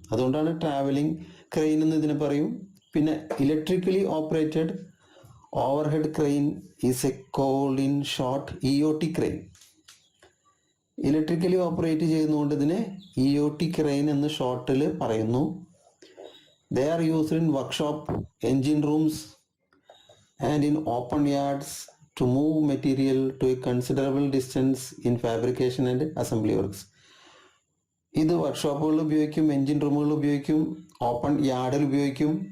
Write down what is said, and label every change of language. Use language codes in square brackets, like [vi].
[ml] അതുകൊണ്ടാണ് travelling crane എന്ന് ഇതിനെ പറയും. പിന്നെ [en] Electrically operated overhead crane is a called in short EOT crane. [ml] Electrically operate ചെയ്യുന്നതുകൊണ്ട് ഇതിനെ EOT ക്രെയിൻ എന്ന് ഷോർട്ടിൽ പറയുന്നു. [en] They are used in workshop, engine rooms and in open yards to move material to a considerable distance in fabrication and assembly works. [ml] ഇത് വർക്ക്ഷോപ്പുകളിൽ ഉപയോഗിക്കും, engine റൂമുകളിൽ ഉപയോഗിക്കും, open യാർഡിൽ ഉപയോഗിക്കും.